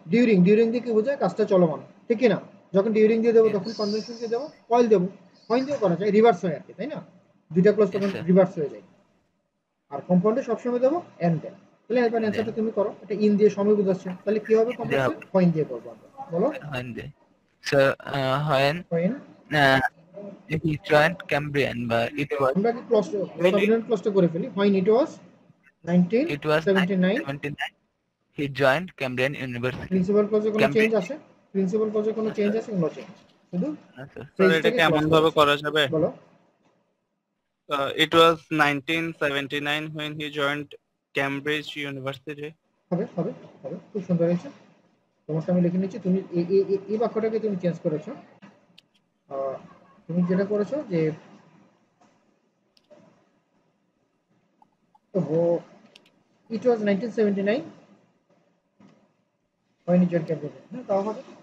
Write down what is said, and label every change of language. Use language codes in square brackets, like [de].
[bn] During দিয়ে কি বোঝায়, কাজটা চলমান, ঠিক না? যখন ডিউরিং দিয়ে দেবো তখন কনজাংশন কি দেবো, ওয়াইল দেবো। ওয়াইল দিয়েও করা যায়, রিভার্স হয় আর কি, তাই না? দুইটা ক্লজ তখন রিভার্স হয়ে যায়। আর কম্পাউন্ডে সবসময় দেবো এন্ড দেন। তাহলে এবার অ্যান্সারটা তুমি করো, এটা ইন দিয়ে সময় বোঝাচ্ছে, তাহলে কি হবে কমপ্লেক্সে, পয়েন্ট দিয়ে করবো আমরা, বলো। [en] So, when [bn] point [en] he joined Cambrian, but it was [bn] আমরা কি ক্লজটা করে ফেলি। [en] when it was 1979 he joined Cambrian University. [bn] Principal ক্লজে কোনো চেঞ্জ আছে? প্রিন্সিপাল ক্লজে কোনো চেঞ্জ আছে? নো চেঞ্জ, শুধু স্যার এটা কেমন ভাবে করা যাবে? বলো। [en] It was 1979 when he joined Cambridge University. [bn] হবে হবে হবে, খুব সুন্দর হয়েছে। তোমারটা আমি লিখে নিচ্ছি, তুমি এই বাক্যটাকে তুমি চেঞ্জ করেছো। তুমি যেটা করেছো যে [en] it was 1979 when he joined Cambridge, [bn] হ্যাঁ তাও হবে।